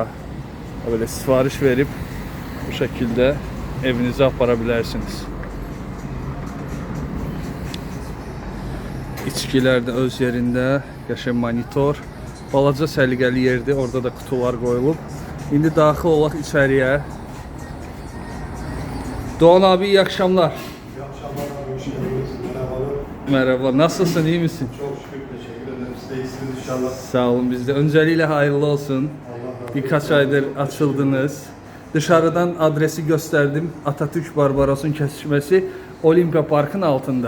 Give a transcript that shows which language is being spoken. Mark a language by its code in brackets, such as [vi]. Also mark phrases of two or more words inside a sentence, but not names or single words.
[az] Böyle sifariş verib bu şəkildə evinizə apara bilərsiniz. İçkilər də öz yerində, qəşəng monitor, balaca səliqəli yerdir, orada da qutular qoyulub. İndi daxil olaq içəriyə. [tr] Doğan abi, iyi akşamlar. İyi akşamlar abi, hoş geldiniz. Merhabalar. Merhaba, nasılsın, iyi misin? Çok şükür, teşekkür ederim. Siz de iyisiniz inşallah. Sağ olun, bizde. Öncelikle hayırlı olsun. Birkaç aydır açıldınız. Dışarıdan adresi gösterdim. Atatürk Barbaros'un kesişmesi Olimpiya Park'ın altında.